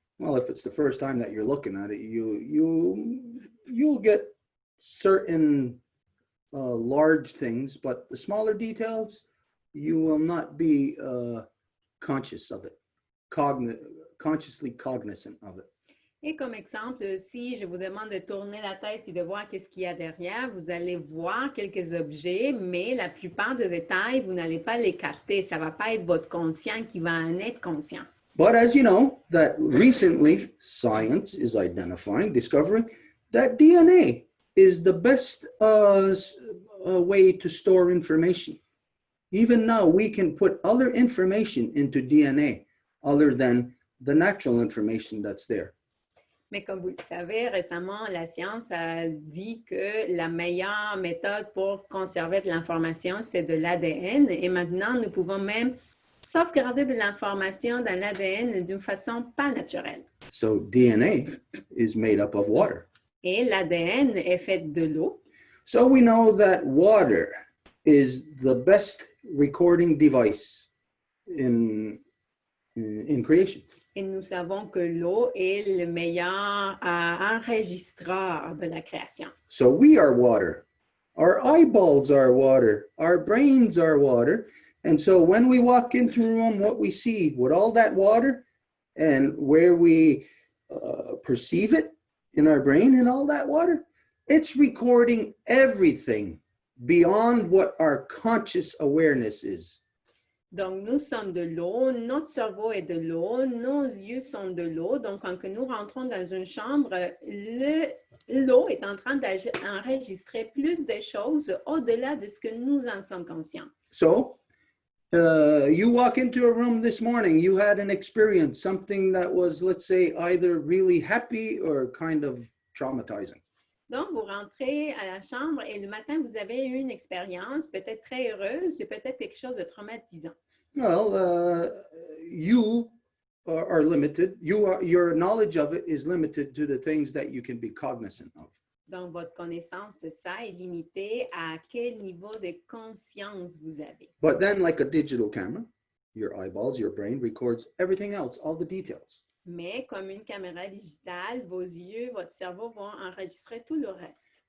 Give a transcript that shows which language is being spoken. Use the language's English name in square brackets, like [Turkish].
[English] Well, if it's the first time that you're looking at it, you'll get certain large things, but the smaller details, you will not be conscious of it, consciously cognizant of it. [French] Et comme exemple, si je vous demande de tourner la tête et de voir qu'est-ce qu'il y a derrière, vous allez voir quelques objets, mais la plupart des détails, vous n'allez pas les capter. Ça ne va pas être votre conscient qui va en être conscient. [English] But as you know, that recently science is discovering that DNA is the best way to store information. Even now, we can put other information into DNA other than the natural information that's there. [French] Mais comme vous le savez, récemment, la science a dit que la meilleure méthode pour conserver de l'information, c'est de l'ADN. Et maintenant, nous pouvons même sauvegarder de l'information dans l'ADN d'une façon pas naturelle. [English] So DNA is made up of water. [French] Et l'ADN est fait de l'eau. [English] So we know that water is the best recording device in creation. [French] Et nous savons que l'eau est le meilleur enregistreur de la création. [English] So we are water. Our eyeballs are water. Our brains are water. And so when we walk into a room, what we see with all that water and where we perceive it in our brain and all that water, it's recording everything beyond what our conscious awareness is. [French] Donc, nous sommes de l'eau, notre cerveau est de l'eau, nos yeux sont de l'eau. Donc, quand nous rentrons dans une chambre, l'eau est en train d'enregistrer plus de choses au-delà de ce que nous en sommes conscients. [English] So, you walk into a room this morning, you had an experience, something that was, let's say, either really happy or kind of traumatizing. [French] Donc, vous rentrez à la chambre et le matin, vous avez eu une expérience peut-être très heureuse, peut-être quelque chose de traumatisant. [English] Well, you are limited. Your knowledge of it is limited to the things that you can be cognizant of. [French] Donc, votre connaissance de ça est limitée à quel niveau de conscience vous avez. [English] But then, like a digital camera, your eyeballs, your brain records everything else, all the details. [French] Mais comme une caméra digitale, vos yeux, votre cerveau vont enregistrer tout le reste.